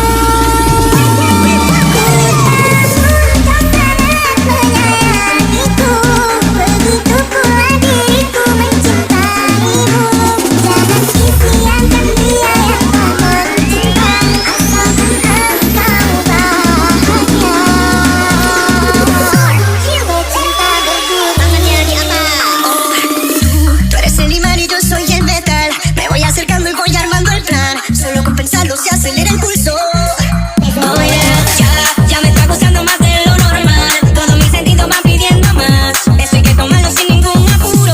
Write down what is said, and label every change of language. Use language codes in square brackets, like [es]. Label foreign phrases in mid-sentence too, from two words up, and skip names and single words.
[id] Kau sangat menyayangiku, begitu pula diriku mencintaimu. Jangan sia-siakan dia yang tak mencinta, asalkan engkau bahagia. Cinta berdua tangannya di atas. [es] Tú eres el imán y yo soy el metal. Me voy acercando y voy armando el plan. Solo con pensarlo se acelera el pulso. [en] Oh yeah, [es] ya me está gustando más de lo normal. Todos mis sentidos van pidiendo más. Eso hay que tomarlo sin ningún apuro.